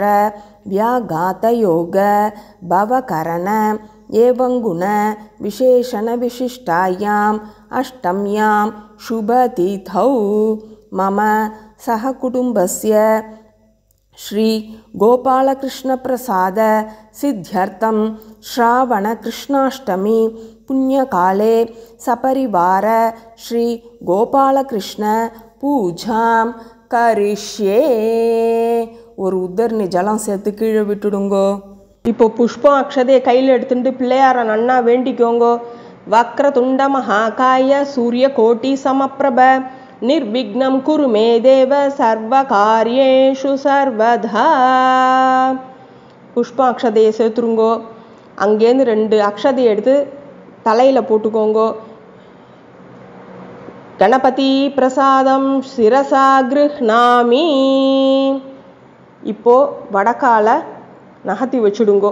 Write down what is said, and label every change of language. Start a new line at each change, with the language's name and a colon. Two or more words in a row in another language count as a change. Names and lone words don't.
Sanskrit: व्याघातयोग भवकरण एवं गुण विशेषण विशिष्टायाम् अष्टम्यां शुभतिथौ मम सहकुटुम्बस्य श्री गोपालकृष्णप्रसाद सिद्ध्यर्थं श्रावण कृष्णाष्टमी पुण्यकाले सपरिवार श्री गोपालकृष्ण पूजां करिष्ये.
Tamil: ஒரு உத்தர்ணி ஜலம் சேர்த்து கீழே விட்டுடுங்கோ. இப்போ புஷ்பம் அக்ஷதையை கையில் எடுத்துட்டு பிள்ளையார நன்னா வேண்டிக்கோங்கோ.
Sanskrit: वक्रतुण्ड महाकाय सूर्य कोटि समप्रभ निर्विघ्नं कुरु मे देव सर्वकार्येषु सर्वदा.
Tamil: புஷ்பாட்சதையை சேர்த்துருங்கோ. அங்கேருந்து 2 அக்ஷதையை எடுத்து தலையில் போட்டுக்கோங்கோ.
Sanskrit: गणपति प्रसादं शिरसा गृह्णामि.
Tamil: இப்போ வடக்கால நகர்த்தி வச்சுடுங்கோ.